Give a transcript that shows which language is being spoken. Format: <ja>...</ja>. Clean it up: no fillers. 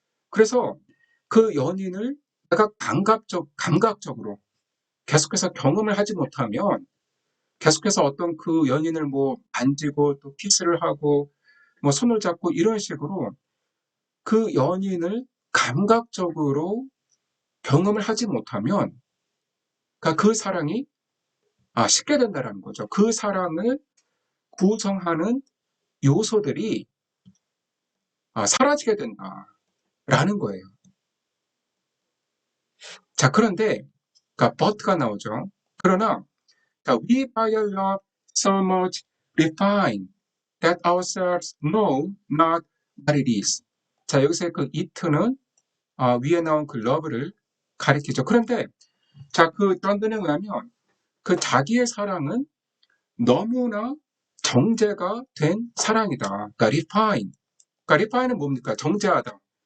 <ko>그래서 그 연인을 내가 감각적으로 계속해서 경험을 하지 못하면 계속해서 어떤 그 연인을 뭐 만지고 또 키스를 하고 뭐 손을 잡고 이런 식으로 그 연인을 감각적으로 경험을 하지 못하면 그러니까 그 사랑이 식게 된다라는 거죠. 그 사랑을 구성하는 요소들이 사라지게 된다라는 거예요. 자, 그런데 그러니까 but가 나오죠.</ko> <en>그러나 we by love so much refine that ourselves know not what it is.</en> <ko>자, 여기서 it는 위에 나온 love를 가리키죠. 그런데 자, 던든에 의하면 자기의 사랑은 너무나 정제가 된 사랑이다. 그러니까 refine. 그러니까 refine은 뭡니까? 정제하다.</ko>